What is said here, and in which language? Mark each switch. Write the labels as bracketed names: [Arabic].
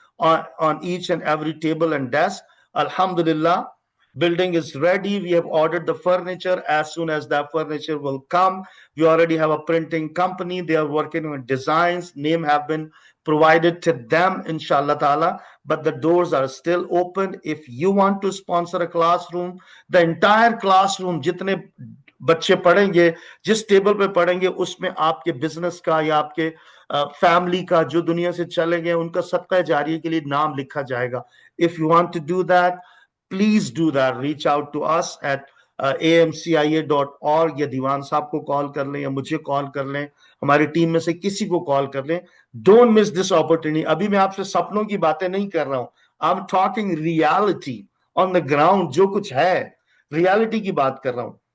[English] on each and every table and desk. Alhamdulillah, building is ready. We have ordered the furniture. As soon as that furniture will come, we already have a printing company. They are working on designs. Name have been provided to them, inshallah ta'ala. But the doors are still open. If you want to sponsor a classroom, the entire classroom, [Hindi] जितने बच्चे पढ़ेंगे, जिस table पे पढ़ेंगे, उसमें आपके business का या आपके फैमिली का जो दुनिया से चले गए उनका सदका जारिया के लिए नाम लिखा जाएगा. [English] If you want to do that, please do that. Reach out to us at amcia.org [Hindi] या दीवान साहब को कॉल कर लें या मुझे कॉल कर लें, हमारी टीम में से किसी को कॉल कर लें. [English] Don't miss this opportunity. [Hindi] अभी मैं आपसे सपनों की बातें नहीं कर रहा हूं. [English] I am talking reality on the ground. [Hindi] जो कुछ है रियलिटी की बात कर रहा हूं.